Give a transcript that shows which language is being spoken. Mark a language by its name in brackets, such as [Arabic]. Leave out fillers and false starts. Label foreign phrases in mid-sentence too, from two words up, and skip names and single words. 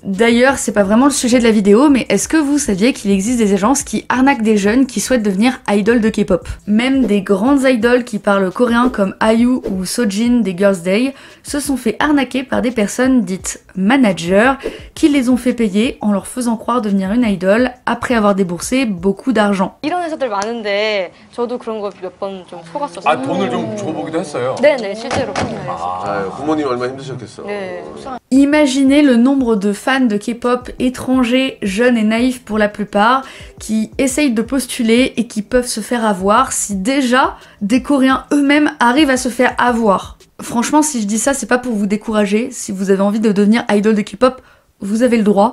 [French] D'ailleurs, c'est pas vraiment le sujet de la vidéo, mais est-ce que vous saviez qu'il existe des agences qui arnaquent des jeunes qui souhaitent devenir idoles de K-pop? Même des grandes idoles qui parlent coréen comme IU ou Sojin des Girls' Day se sont fait arnaquer par des personnes dites managers qui les ont fait payer en leur faisant croire devenir une idole après avoir déboursé beaucoup d'argent. [Korean] 이런 회사들 많은데 저도 그런 거 몇 번 좀 속았었어요. 아, 돈을 좀 줘보기도 했어요? 네네, 실제로 그런 거 했었죠. 아, 부모님 얼마나 힘드셨겠어. 네. [French] Imaginez le nombre de fans de K-pop étrangers, jeunes et naïfs pour la plupart, qui essayent de postuler et qui peuvent se faire avoir si déjà des Coréens eux-mêmes arrivent à se faire avoir. Franchement, si je dis ça, c'est pas pour vous décourager. Si vous avez envie de devenir idol de K-pop, vous avez le droit.